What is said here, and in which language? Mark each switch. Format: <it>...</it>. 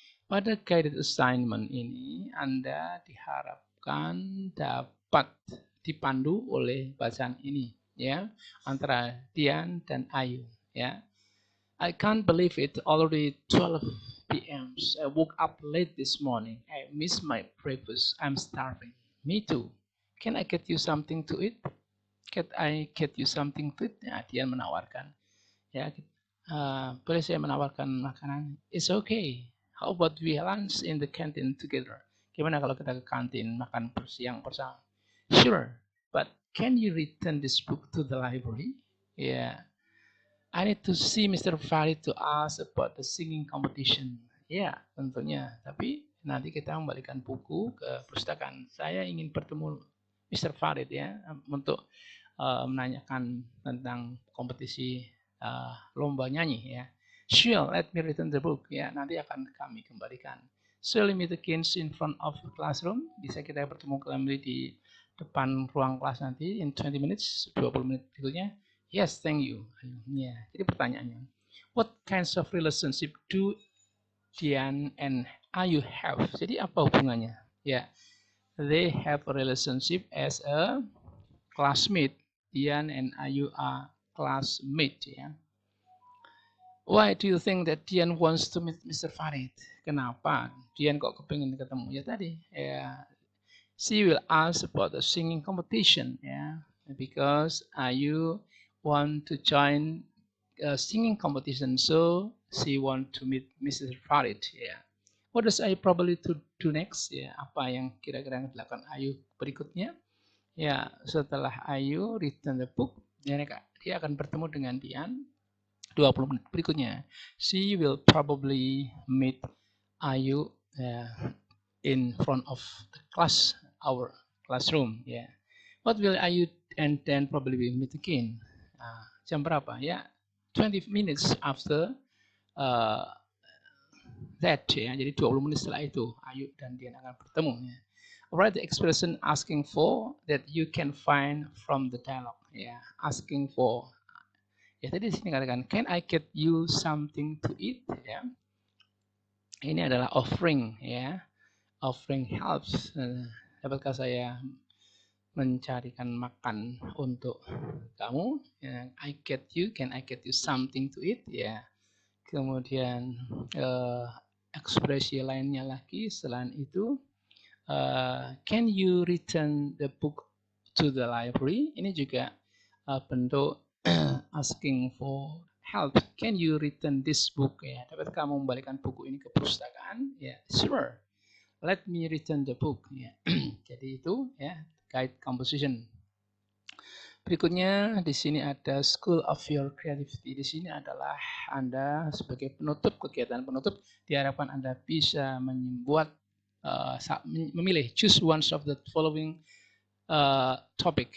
<id>Pada guided assignment ini Anda diharapkan dapat dipandu oleh bacaan ini, ya, antara Dian dan Ayu, ya.</id> <en>I can't believe it, already 12 p.m. I woke up late this morning. I missed my breakfast. I'm starving. Me too. Can I get you something to eat? can I get you something to eat?</en> <id>Ya, dia menawarkan. Ya, boleh saya menawarkan makanan?</id> <en>It's okay. How about we lunch in the canteen together?</en> <id>Gimana kalau kita ke kantin makan siang bersama?</id> <en>Sure, but can you return this book to the library? Yeah, I need to see Mr. Farid to ask about the singing competition.</en> <id>Ya, tentunya. Tapi nanti kita membalikan buku ke perpustakaan. Saya ingin bertemu Mr. Farid ya untuk menanyakan tentang kompetisi lomba nyanyi ya.</id> <en>Sure, let me return the book.</en> <id>Ya, nanti akan kami kembalikan.</id> <en>So, let me the kids in front of the classroom.</en> <id>Bisa kita bertemu kembali di depan ruang kelas nanti</id> <en>in 20 minutes,</en> <id>20 menit berikutnya.</id> <en>Yes, thank you.</en> <id>Ya, jadi pertanyaannya,</id> <en>what kinds of relationship do Dian and Ayu have?</en> <id>Jadi apa hubungannya?</id> <en>Ya, they have a relationship as a classmate. Dian and Ayu are classmates. Ya. Why do you think that Dian wants to meet Mr. Farid?</en> <id>Kenapa Dian kok kepingin ketemu? Ya tadi, ya,</id> <en>she will ask about the singing competition. Ya, because Ayu want to join a singing competition, so she want to meet Mr. Farid. Ya. What does Ayu probably to do next?</en> <id>Ya, apa yang kira-kira yang dilakukan Ayu berikutnya? Ya, setelah Ayu</id> <en>return the book,</en> <id>dia akan bertemu dengan Dian 20 menit berikutnya.</id> <en>She will probably meet Ayu in front of the class, our classroom. Yeah. What will Ayu and then probably we meet again?</en> <id>Jam berapa? Ya,</id> <en>20 minutes after that.</en> <id>Ya. Jadi 20 menit setelah itu Ayu dan Dian akan bertemu. Ya.</id> <en>Write the expression asking for that you can find from the dialogue. Ya, asking for.</en> <id>Ya tadi di sini katakan,</id> <en>can I get you something to eat?</en> <id>Ya, ini adalah offering. Ya, offering helps. Dapatkah saya mencarikan makan untuk kamu?</id> <en>Ya, I get you. Can I get you something to eat?</en> <id>Ya. Kemudian ekspresi lainnya lagi selain itu.</id> <en>Can you return the book to the library?</en> <id>Ini juga bentuk asking for help.</id> <en>Can you return this book?</en> <id>Ya, dapat kamu membalikan buku ini ke perpustakaan?</id> <en>Ya, sure. Let me return the book. Ya.</en> <id>Jadi itu ya</id> <en>guide composition.</en> <id>Berikutnya di sini ada School of Your Creativity. Di sini adalah Anda sebagai penutup, kegiatan penutup diharapkan Anda bisa membuat memilih</id> <en>choose one of the following topic.</en>